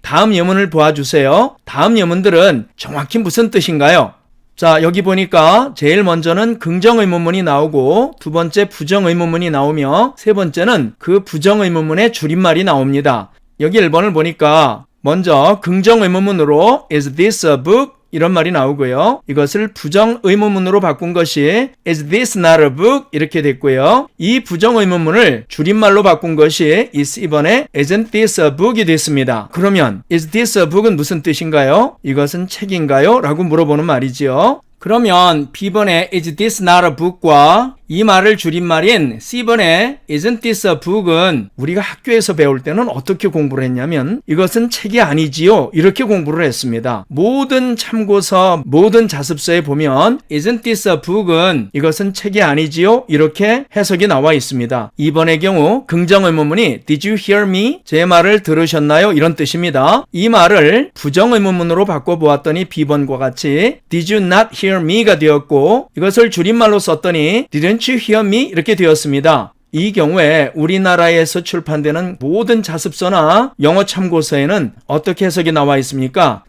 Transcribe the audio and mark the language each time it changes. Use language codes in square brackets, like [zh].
[ko] 다음 예문을 보아주세요. 다음 예문들은 정확히 무슨 뜻인가요? 자, 여기 보니까 제일 먼저는 긍정의문문이 나오고 두 번째 부정의문문이 나오며 세 번째는 그 부정의문문의 줄임말이 나옵니다. 여기 1번을 보니까 먼저 긍정의문문으로 [en] Is this a book? [ko] 이런 말이 나오고요. 이것을 부정의문문으로 바꾼 것이 [en] Is this not a book? [ko] 이렇게 됐고요. 이 부정의문문을 줄임말로 바꾼 것이 is 이번에 [en] Isn't this a book [ko] 이 됐습니다. 그러면 [en] Is this a book [ko] 은 무슨 뜻인가요? 이것은 책인가요? 라고 물어보는 말이지요. 그러면 B번에 [en] Is this not a book [ko] 과 이 말을 줄임말인 C번에 [en] Isn't this a book [ko] 은 우리가 학교에서 배울 때는 어떻게 공부를 했냐면 이것은 책이 아니지요 이렇게 공부를 했습니다. 모든 참고서, 모든 자습서에 보면 [en] Isn't this a book [ko] 은 이것은 책이 아니지요 이렇게 해석이 나와 있습니다. 2번의 경우 긍정의문문이 [en] Did you hear me? [ko] 제 말을 들으셨나요? 이런 뜻입니다. 이 말을 부정의문문으로 바꿔보았더니 B번과 같이 [en] Did you not hear me [ko] 가 되었고 이것을 줄임말로 썼더니 [en] Didn't you hear me? [ko] 이렇게 되었습니다. 이 경우에 우리나라에서 출판되는 모든 자습서나 영어 참고서에는 어떻게 해석이 나와 있습니까?